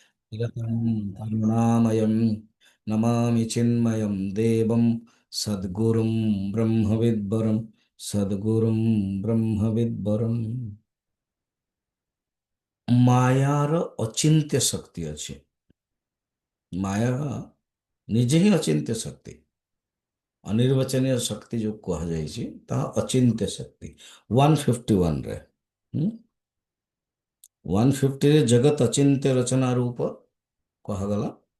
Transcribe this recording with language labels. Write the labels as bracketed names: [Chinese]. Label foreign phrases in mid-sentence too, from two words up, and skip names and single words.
[Sanskrit] निरतं करुणामयं नमामि चिन्मयं देवं सद्गुरुं ब्रह्मविद्वरं सद्गुरुं ब्रह्मविद्वरं। [Odia] ମାୟାର ଅଚିନ୍ତ୍ୟ ଶକ୍ତି ଅଛି। ମାୟା ନିଜେ ହିଁ ଅଚିନ୍ତ୍ୟ ଶକ୍ତି। ଅନିର୍ବାଚନୀୟ ଶକ୍ତି ଯୋଉ କୁହାଯାଇଛି ତାହା ଅଚିନ୍ତ୍ୟ ଶକ୍ତି। 151ରେ 150ରେ ଜଗତ ଅଚିନ୍ତ୍ୟ ରଚନା ରୂପ କୁହାଗଲା।